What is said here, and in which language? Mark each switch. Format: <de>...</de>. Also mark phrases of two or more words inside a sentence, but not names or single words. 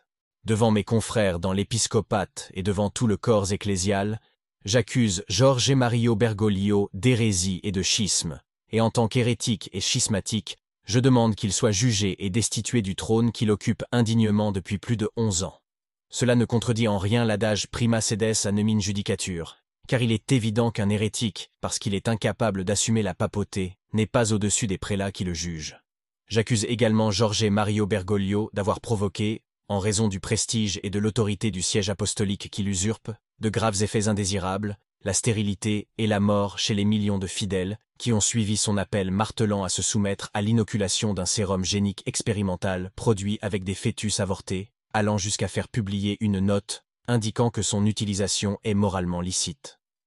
<fr>Devant mes confrères dans l'épiscopat et devant tout le corps ecclésial, j'accuse Georges et Mario Bergoglio d'hérésie et de schisme, et en tant qu'hérétique et schismatique, je demande qu'il soit jugé et destitué du trône qu'il occupe indignement depuis plus de 11 ans. Cela ne contredit en rien l'adage</fr> <la>prima sedes a nemine judicature,</la> <fr>car il est évident qu'un hérétique, parce qu'il est incapable d'assumer la papauté, n'est pas au-dessus des prélats qui le jugent. J'accuse également Georges et Mario Bergoglio d'avoir provoqué, en raison du prestige et de l'autorité du siège apostolique qu'il usurpe, de graves effets indésirables, la stérilité et la mort chez les millions de fidèles qui ont suivi son appel martelant à se soumettre à l'inoculation d'un sérum génique expérimental produit avec des fœtus avortés, allant jusqu'à faire publier une note indiquant que son utilisation est moralement licite.</fr>